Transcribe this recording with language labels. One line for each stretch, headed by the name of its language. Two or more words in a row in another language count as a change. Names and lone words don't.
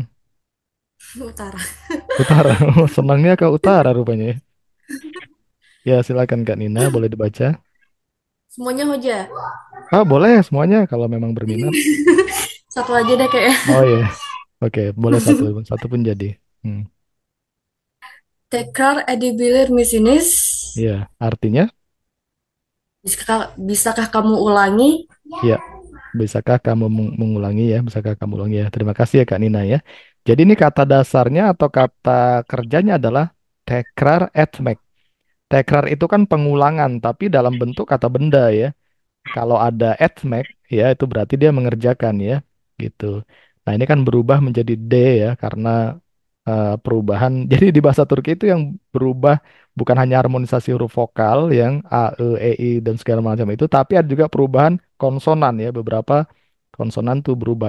Indonesian: Utara. Utara. Oh, senangnya ke utara rupanya ya. Ya, silakan Kak Nina, boleh dibaca. Semuanya Hoja. Ah, boleh semuanya kalau memang berminat. Satu aja deh kayak. Oh iya. Oke, boleh satu pun jadi. Hmm.
Turkish: Tekrar edebilir misiniz.
Indonesian: Iya, artinya Bisakah kamu ulangi? ya. Bisakah kamu mengulangi ya? Bisakah kamu ulangi ya? Terima kasih ya Kak Nina ya. Jadi ini kata dasarnya atau kata kerjanya adalah
Turkish: tekrar etmek.
Indonesian: Tekrar itu kan pengulangan, tapi dalam bentuk kata benda ya. Kalau ada etmek ya itu berarti dia mengerjakan ya, gitu. Nah, ini kan berubah menjadi D ya karena perubahan. Jadi di bahasa Turki itu yang berubah bukan hanya harmonisasi huruf vokal yang A, E, I dan segala macam itu, tapi ada juga perubahan konsonan ya, beberapa konsonan tuh berubah.